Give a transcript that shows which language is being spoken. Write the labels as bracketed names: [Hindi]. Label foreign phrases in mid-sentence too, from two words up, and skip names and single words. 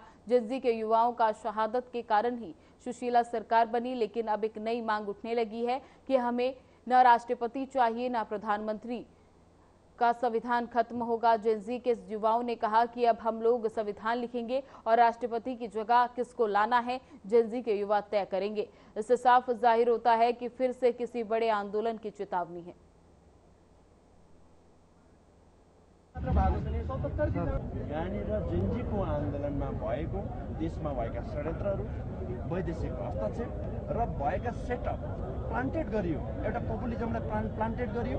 [Hindi] जेनजी के युवाओं का शहादत के कारण ही सुशीला सरकार बनी, लेकिन अब एक नई मांग उठने लगी है कि हमें न राष्ट्रपति चाहिए न प्रधानमंत्री का संविधान खत्म होगा। जेनजी के युवाओं ने कहा कि अब हम लोग संविधान लिखेंगे और राष्ट्रपति की जगह किसको लाना है, जेनजी के युवा तय करेंगे। इससे साफ जाहिर होता है कि फिर से किसी बड़े आंदोलन की चेतावनी है। [Nepali] यहाँनिर जेनजीको आन्दोलनमा भएको, देशमा भएका षड्यन्त्रहरू, वैदेशिक हस्तक्षेप र भएका [English] setup planted [Nepali] गरियो, एउटा पपुलिजमलाई प्लान्टेड गरियो।